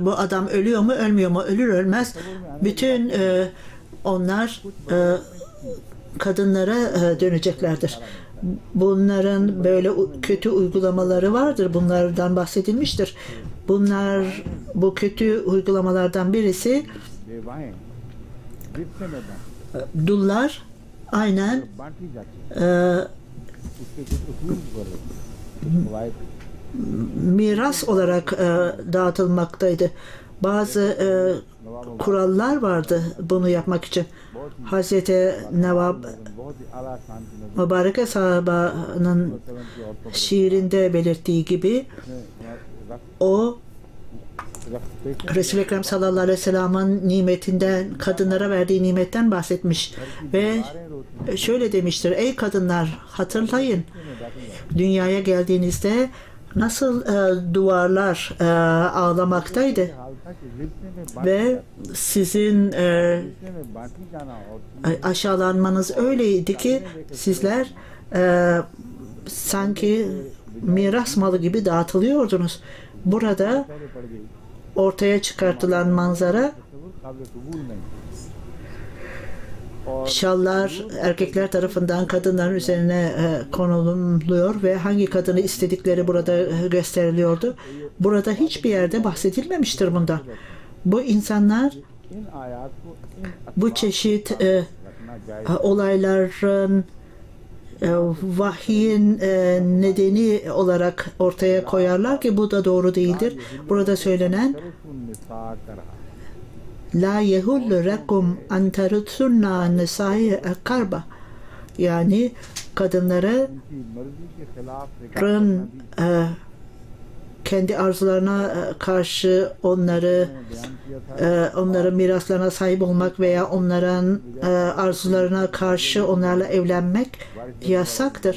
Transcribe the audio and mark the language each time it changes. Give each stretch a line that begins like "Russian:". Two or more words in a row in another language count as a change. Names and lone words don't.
Turkish: Bu adam ölüyor mu, ölmüyor mu? Ölür ölmez bütün onlar kadınlara döneceklerdir. Bunların böyle kötü uygulamaları vardır. Bunlardan bahsedilmiştir. Bu kötü uygulamalardan birisi
Urdu: بیوائیں جتنے میں
Turkish: dullar aynen
Urdu: بانٹی جاتی ہے اس کے کچھ اصول پر قواعد
Turkish: miras olarak dağıtılmaktaydı. Bazı kurallar vardı bunu yapmak için. Hazreti Nevab
Urdu: بہت ہی اعلیٰ شان کی نظر
Turkish: Mübareke sahabanın
Urdu: کی عورتوں
Turkish: şiirinde belirttiği gibi o
Urdu: रख
Turkish: Resul-i Ekrem
Arabic: صلى الله عليه وسلم'in
Turkish: nimetinden, kadınlara verdiği nimetten bahsetmiş ve şöyle demiştir: ey kadınlar, hatırlayın dünyaya geldiğinizde nasıl duvarlar ağlamaktaydı
Urdu: حال تھا کہ رشتے میں
Turkish: ve sizin
Urdu: رشتے میں بانٹی جانا اور
Turkish: aşağılanmanız öyleydi ki sizler sanki miras malı gibi dağıtılıyordunuz. Burada
Urdu: پہلے پڑ گئی
Turkish: ortaya çıkartılan manzara
Urdu: تصور قابل قبول نہیں اور
Turkish: şallar erkekler tarafından kadınların üzerine konuluyor ve hangi kadını istedikleri burada gösteriliyordu. Burada hiçbir yerde bahsedilmemiştir bundan. Bu insanlar
Urdu: ان آیات کو ان
Turkish: bu çeşit
Urdu: رکھنا جائز
Turkish: olayların vahyin nedeni olarak ortaya koyarlar ki bu da doğru değildir. Burada söylenen
Arabic: لا يحل لكم أن ترثوا النساء كرها,
Turkish: yani kadınların kendi arzularına karşı onların miraslarına sahip olmak veya onların arzularına karşı onlarla evlenmek yasaktır.